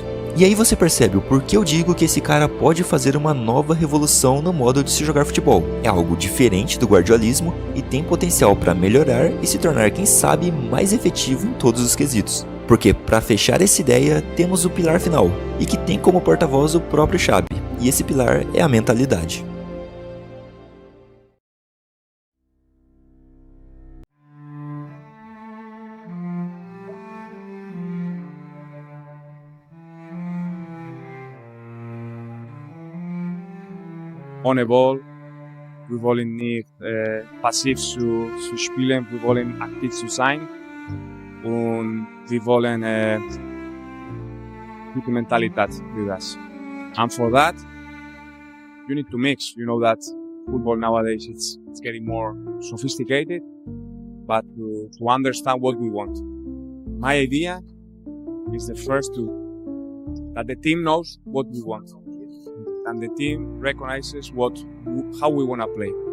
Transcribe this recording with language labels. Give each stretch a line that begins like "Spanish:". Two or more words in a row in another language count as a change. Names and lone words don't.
Portuguese: E aí você percebe o porquê eu digo que esse cara pode fazer uma nova revolução no modo de se jogar futebol. É algo diferente do guardiolismo e tem potencial para melhorar e se tornar, quem sabe, mais efetivo em todos os quesitos. Porque, para fechar essa ideia, temos o pilar final, e que tem como porta-voz o próprio Xabi, e esse pilar é a mentalidade.
German: Ohne Ball. Wir wollen nicht passiv zu spielen, wir wollen aktiv zu sein und wir wollen gute Mentalität für das.
English: And for that, you need to mix. You know that football nowadays it's getting more sophisticated, but to understand what we want. My idea is the first to that the team knows what we want, and the team recognizes how we want to play.